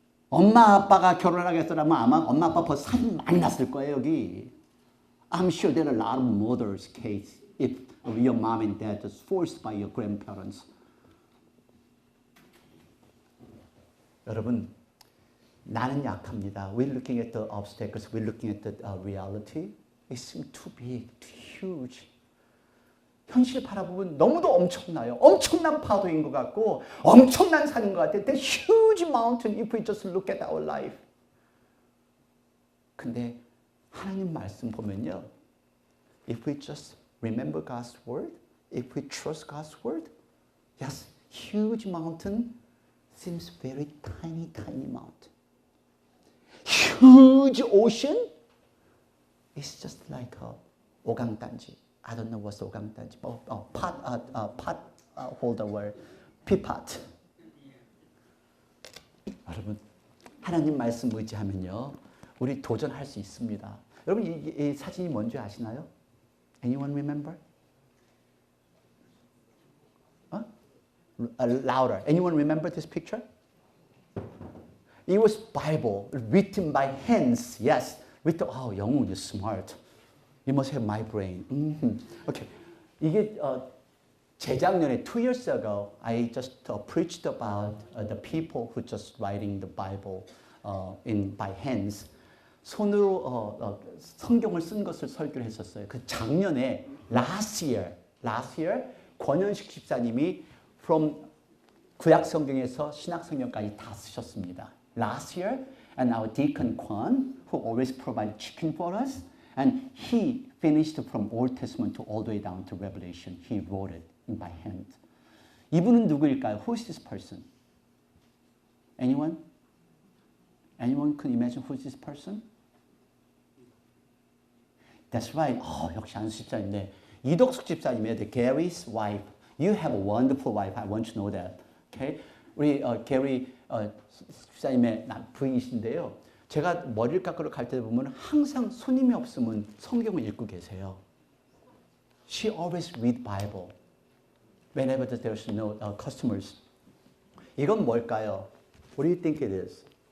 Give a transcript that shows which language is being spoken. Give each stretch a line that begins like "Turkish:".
Korean: 엄마 아빠가 결혼하겠더라면 아마 엄마 아빠 벌써 사진 많이 났을 거예요 여기.
English: I'm sure there are a lot of murders case if your mom and dad was forced by your grandparents.
Korean: 여러분, 나는 약합니다.
English: We're looking at the obstacles. We're looking at the reality. It seems too big, too huge.
Korean: 현실 바라보면 너무도 엄청나요. 엄청난 파도인 것 같고 엄청난 산인 것 같아요.
English: The huge mountain if we just look at our life.
Korean: 근데 하나님 말씀 보면요.
English: If we just remember God's word, if we trust God's word, yes, huge mountain seems very tiny, tiny mountain. Huge ocean is just like a 오강단지. I don't know what's 오강단지. pot holder word, peapot.
Korean: 여러분, 하나님 말씀 의지하면요, 우리 도전할 수 있습니다. 여러분, 이 사진이 뭔지 아시나요?
English: Anyone remember? Louder. Anyone remember this picture? It was Bible written by hands. Yes. With oh, 영웅, you're smart. You must have my brain. Okay.
Korean: 이게 재작년에
English: 2 years ago, I just preached about the people who just writing the Bible by hands.
Korean: 손으로 성경을 쓴 것을 설교를 했었어요. 그 작년에
English: last year
Korean: 권현식 집사님이 from 구약 성경에서 신약 성경까지 다 쓰셨습니다.
English: Last year, and our deacon Kwan, who always provided chicken for us, and he finished from Old Testament to all the way down to Revelation. He wrote it by hand.
Korean: 이분은 누구일까요?
English: Who is this person? Anyone? Anyone can imagine who is this person? That's right.
Korean: 역시 안수 집사님인데 이덕숙 집사님의
English: the Gary's wife. You have a wonderful wife. I want to know that. Okay?
Korean: 우리 게리 집사님의 부인이신데요. 제가 머리를 깎으러 갈 때 보면 항상 손님이 없으면 성경을 읽고 계세요.
English: She always read Bible whenever there's no customers.
Korean: 이건 뭘까요?
English: What do you think it is?